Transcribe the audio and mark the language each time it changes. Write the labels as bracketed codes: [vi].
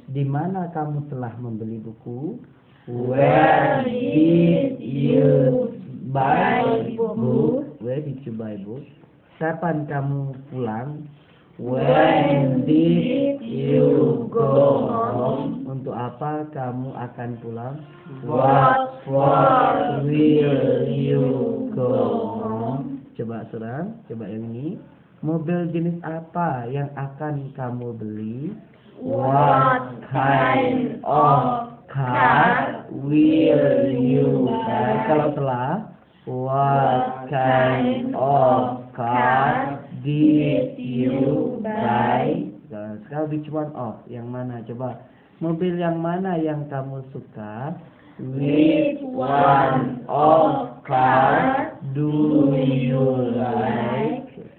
[id] Di mana kamu telah membeli buku? [en] Where did you buy book? Where did you buy book? [id] Kapan kamu pulang? [en] When did you go home? [id] Untuk apa kamu akan pulang? [en] What for will you go home? [id] Coba serang, coba yang ini. Mobil jenis apa yang akan kamu beli? [en] What kind of car will you buy? [id] Kalau telah, [en] what kind of car did you buy? [id] Sekarang [en] which one of? [id] Yang mana? Coba. Mobil yang mana yang kamu suka? [en] Which one of car do you like?